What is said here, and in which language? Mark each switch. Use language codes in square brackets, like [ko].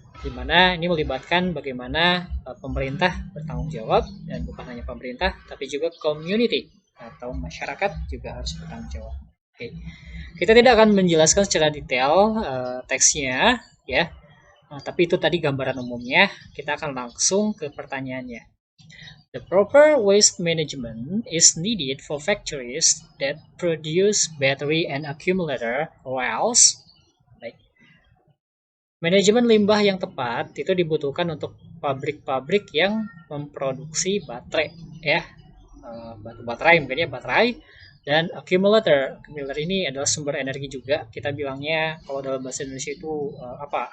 [id] Dimana ini melibatkan bagaimana pemerintah bertanggung jawab dan bukan hanya pemerintah, tapi juga community atau masyarakat juga harus bertanggung jawab. Oke, kita tidak akan menjelaskan secara detail teksnya ya, tapi itu tadi gambaran umumnya. Kita akan langsung ke pertanyaannya. [en] The proper waste management is needed for factories that produce battery and accumulator oils. [id] Baik. Manajemen limbah yang tepat itu dibutuhkan untuk pabrik-pabrik yang memproduksi baterai ya. Baterai mungkin ya, baterai dan accumulator. Accumulator ini adalah sumber energi juga. Kita bilangnya kalau dalam bahasa Indonesia itu apa?